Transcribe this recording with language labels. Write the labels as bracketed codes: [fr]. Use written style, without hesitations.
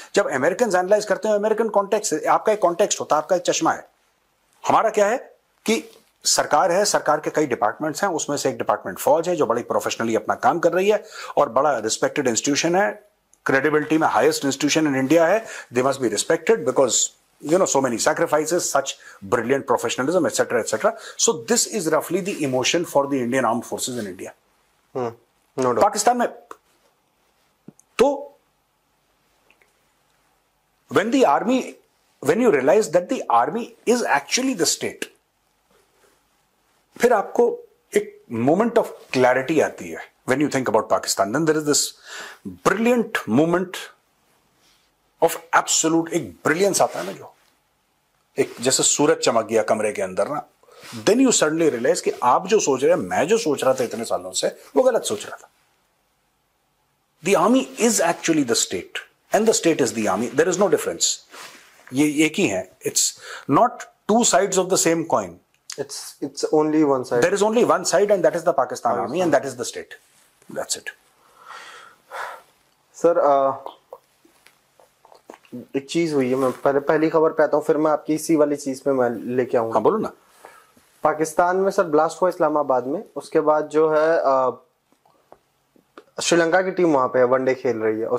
[hi] जब American analyse करते हैं अमेरिकन कॉन्टेक्स्ट से, आपका एक कॉन्टेक्स्ट होता है, आपका एक चश्मा है। हमारा क्या है कि सरकार है, सरकार के कई डिपार्टमेंट्स हैं, उसमें से एक डिपार्टमेंट फौज है जो बड़ी प्रोफेशनली अपना काम कर रही है और बड़ा रिस्पेक्टेड इंस्टीट्यूशन है, क्रेडिबिलिटी में हाईएस्ट इंस्टीट्यूशन इन इंडिया है। [en] They must be respected because so many sacrifices, such brilliant professionalism, etc., etc. So this is roughly the emotion for the Indian armed forces in India. No doubt. Pakistan में तो when you realize that the army is actually the state, [hi] फिर आपको एक [en] moment of clarity आती है when you think about Pakistan. Then there is this brilliant moment of absolute, [hi] एक brilliance आता है ना, जो एक जैसे सूरज चमक गया कमरे के अंदर ना, [en] then you suddenly realize [hi] कि आप जो सोच रहे हैं, मैं जो सोच रहा था इतने सालों से, वो गलत सोच रहा था. [en] The army is actually the state and the state is the army. There is no difference. [hi] ये एक ही है. [en] It's not two sides of the same coin. It's only one side. There is only one side, and that is the Pakistan Army, and that is the state. That's it. [hi] Sir एक चीज हुई है, मैं पहली खबर पे आता हूँ, फिर मैं आपकी इसी वाली चीज पे मैं लेके आऊंगा. हाँ बोलो ना. पाकिस्तान में सर ब्लास्ट हुआ इस्लामाबाद में, उसके बाद जो है श्रीलंका की टीम वहां पे है, वनडे खेल रही है.